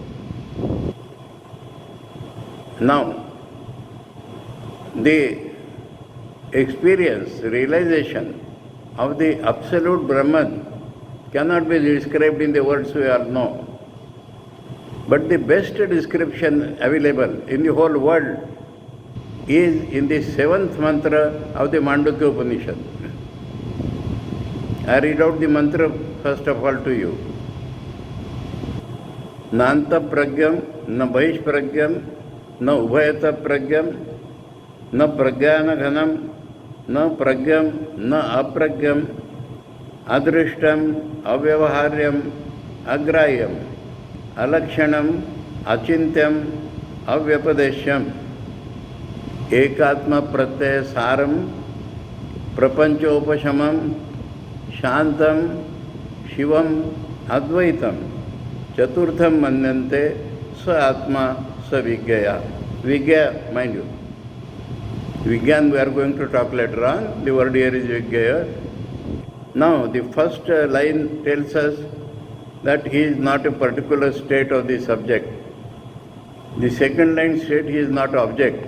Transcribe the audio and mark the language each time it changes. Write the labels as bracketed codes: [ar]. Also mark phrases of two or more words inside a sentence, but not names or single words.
[en] Now, the experience, realization of the absolute Brahman cannot be described in the words we all know. But the best description available in the whole world is in the 7th mantra of the Mandukya Upanishad. I read out the mantra first of all to you. [sa] Nanta pragyam, na bhish pragyam, na ubhayata pragyam, na pragyana ghanam, na pragyam, na apragyam, adrishtam, avyavaharyam, agrayam, alakshanam, achintyam, avyapadeshyam, ekatma pratyaya saram, prapanchopashamam, shantam, shivam, advaitam, chaturtham manyante, Sa Atma, Sa Vigyaya. [en] Vigya, mind you. Vigyan we are going to talk later on. The word here is Vigyaya. Now, the first line tells us that he is not a particular state of the subject. The second line said he is not object.